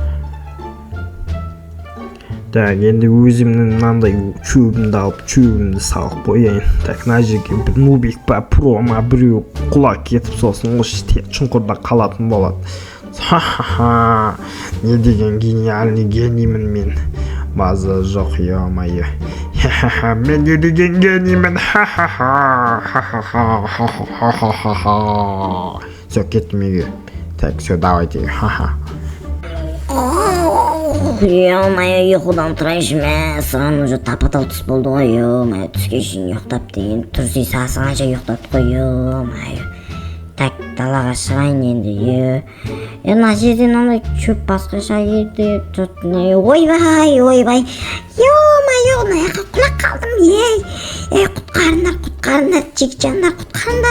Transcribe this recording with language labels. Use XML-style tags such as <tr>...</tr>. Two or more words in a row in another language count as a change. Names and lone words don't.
<kk>Так енді өзімнің мынандай чөбімді алып чөбімді салып қояйын. Так мына жерге бір нубик па про ма біреу құлап кетіп сосын осы шұңқырда қалатын болады. Ха-ха-ха, не деген гениальный гениймін мен. База жоқ, ё-моё. Ха-ха-ха, мен не деген гениймін. Ха-ха-ха, ха-ха-ха. Все, кеттім үйге.</kk> <ru>Так, все, давайте. Ха-ха.</ru> <kk>Ё-моё, ұйқыдан тұрайыншы мә, саған уже тапа-тал түс болды ғой, ё-моё, түске шейін ұйықтап деген тұрсый сағанша ұйықтап қой, ё-моё. Так, далаға шығайын енді, мына жерден андай шөп басқаша ерді, ойбай, ё-моё, мына жаққа құлап қалдым, құтқарыңдар, жекжандар, құтқарыңдар.</kk>